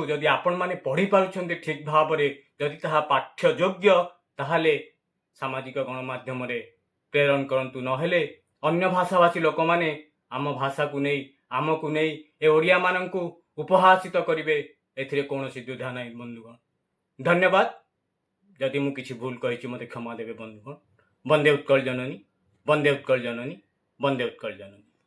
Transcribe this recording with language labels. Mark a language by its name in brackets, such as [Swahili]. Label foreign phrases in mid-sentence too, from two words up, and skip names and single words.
[Odia] ଯଦି ଆପଣ ମାନେ ପଢ଼ି ପାରୁଛନ୍ତି ଠିକ ଭାବ ରେ, ଯଦି ତାହା ପାଠ୍ୟ ଯୋଗ୍ୟ ତାହାଲେ ସାମାଜିକ ଗଣମାଧ୍ୟମ ରେ ପ୍ରେରଣ କରନ୍ତୁ। ନହେଲେ ଅନ୍ୟ ଭାଷାଭାଷୀ ଲୋକ ମାନେ ଆମ ଭାଷା କୁ ନୁହେଁ, ଆମ କୁ ନୁହେଁ ଏ ଓଡ଼ିଆ ମାନଙ୍କୁ ଉପହାସିତ କରିବେ, ଏଥିରେ କୌଣସି ଦ୍ୱିଧା ନାହିଁ। ବନ୍ଧୁଗଣ ଧନ୍ୟବାଦ। ଯଦି ମୁଁ କିଛି ଭୁଲ କହିଛି ମତେ କ୍ଷମା ଦେବେ। ବନ୍ଧୁଗଣ ବନ୍ଦେ ଉତ୍କଳ ଜନନୀ, ବନ୍ଦେ ଉତ୍କଳ ଜନନୀ, ବନ୍ଦେ ଉତ୍କଳ ଜନନୀ।